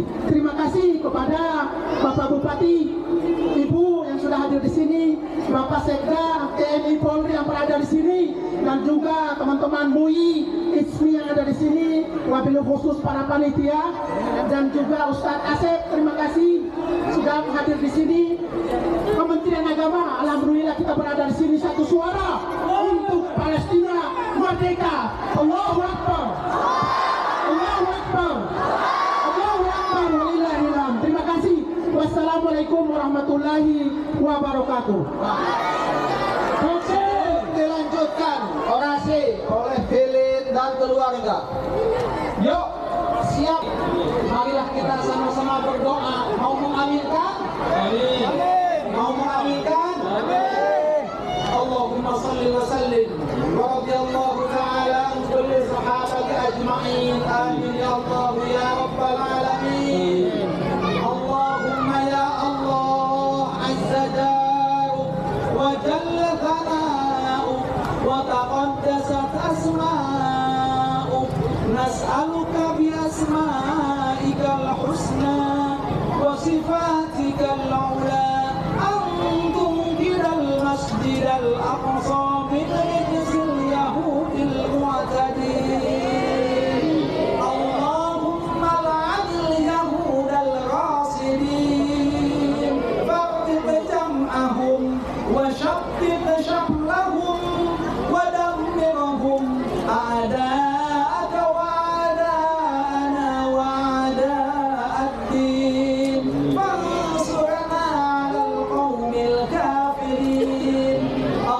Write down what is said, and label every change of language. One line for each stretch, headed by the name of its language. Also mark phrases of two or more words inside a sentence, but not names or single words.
Indonesian: Terima kasih kepada Bapak Bupati, Ibu yang sudah hadir di sini, Bapak Sekda, TNI Polri yang berada di sini, dan juga teman-teman MUI, ISMI yang ada di sini,
Arabic: وبالخصوص
Indonesian: para panitia, dan juga Ustadz Asep. Terima kasih sudah hadir di sini. Kementerian Agama, alhamdulillah kita berada di sini satu suara untuk Palestina merdeka.
Arabic: الله أكبر الله أكبر. الله أكبر ولله الحمد.
Indonesian: Terima kasih.
Arabic: والسلام عليكم ورحمة الله وبركاته.
Indonesian: Oke, dilanjutkan orasi oleh Felin dan keluarga. Yuk, siap. Marilah kita sama-sama berdoa. Mau mengaminkan? Mau mengaminkan?
Arabic: اللهم صل وسلم ورضي الله تعالى عن كل صحابة أجمعين. آمين يا الله يا رب العالمين. اللهم يا الله عز جارك وجل ثناؤك وتقدست أسماؤك. نسألك بأسمائك الحسنى وصفاتك العلى المسجد الأقصى من رجس اليهود المعتدين. اللهم لعن اليهود الغاصبين فاغتب جمعهم وشتت شملهم ودمرهم أعداءك وأعداءنا وأعداء الدين فانصرنا على القوم الكافرين.